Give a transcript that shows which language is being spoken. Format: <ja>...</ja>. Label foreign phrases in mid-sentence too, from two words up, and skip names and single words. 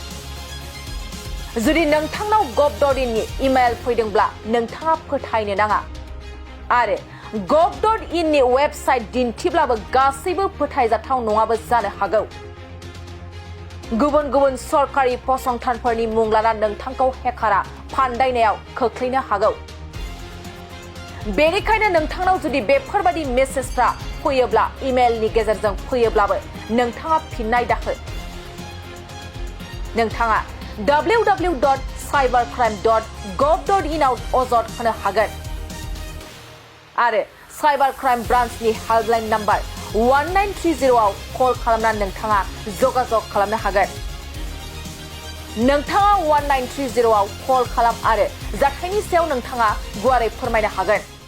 <brx>जुदि नोंथांनाव gov.in नि इमेल फैदोंब्ला नोंथाङा फोथायनो नाङा आरो gov.in नि वेबसाइट दिन्थिब्लाबो गासैबो फोथायजाथाव नङाबो जानो हागौ गुबुन गुबुन सरकारि फसंथानफोरनि मुं लाना नोंथांखौ हेकारा फान्दायनायाव खोख्लैनो हागौ बेनिखायनो नोंथांनाव जुदि बेफोरबादि मेसेजफ्रा फैयोब्ला इमेलनि गेजेरजों फैयोब्लाबो नोंथाङा फिननाय दाहो नोंथाङा www.cybercrime.gov.in आव अजद होनो हागोन आरो</brx> <en>cyber crime</en> <brx>ब्रान्चनि</brx> <en>helpline number</en> <brx>1930 आव कल खालामनानै नोंथाङा जगाजग खालामनो हागोन नोंथाङा 1930 आव कल खालाम आरो जाथायनि सायाव नोंथाङा गुवारै फोरमायनो हागोन</brx>